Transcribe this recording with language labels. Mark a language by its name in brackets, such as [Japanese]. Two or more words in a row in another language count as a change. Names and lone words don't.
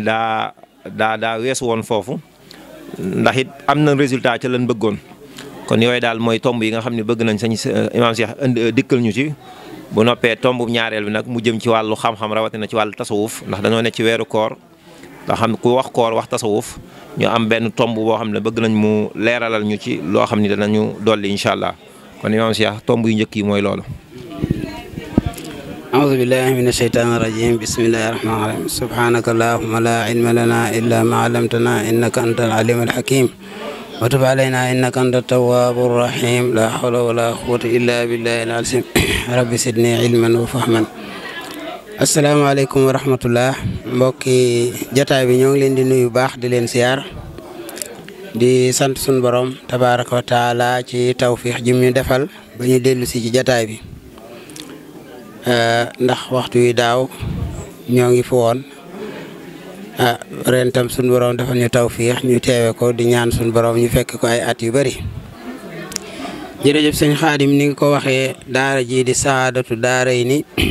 [Wolof] daa weesu woon foofu ndax it am na résultat ca lañ bëggoon kon yooyu daal mooy tomb yi nga xam ne bëgg nañ sañ imaam Cheikh dikkal ñu ci bu noppee tomb ñaareel bi nag mu jëm ci wàllu xam-xam rawatina ci wàllu tasawuf ndax dañoo ne ci weeru koor nga xam ku wax koor wax tasawuf ñu am benn tomb boo xam ne bëgg nañ mu leeralal ñu ci loo xam ne danañu dolli [Arabic] إن شاء الله [Wolof] kon imaam Cheikh tomb yu njëkk yi mooy loolu. [Arabic] أعوذ بالله من الشيطان الرجيم بسم الله الرحمن الرحيم سبحانك اللهم لا علم لنا إلا ما علمتنا إنك أنت العليم الحكيم وتب علينا إنك أنت التواب الرحيم لا حول ولا قوة إلا بالله العظيم رب زدني علما وفهما السلام عليكم ورحمة الله [Wolof] mbokki jotaay bi ñoo ngi leen di nuyu baax di leen siyaar di sant sunu borom [Arabic] تبارك وتعالى [Wolof] ci tawfiix ji ñu defal ba ñu dellu si ci jotaay bi ndax waxtu wi daaw ñoo ngi fi woon ren tam suñu borom dafa ñu tawfiix ñu teewe ko di ñaan suñu borom ñu fekk ko ay at yu bari jërëjëf sëñ Xaadim ni nga ko waxee daara ji di Saadatu Daarayni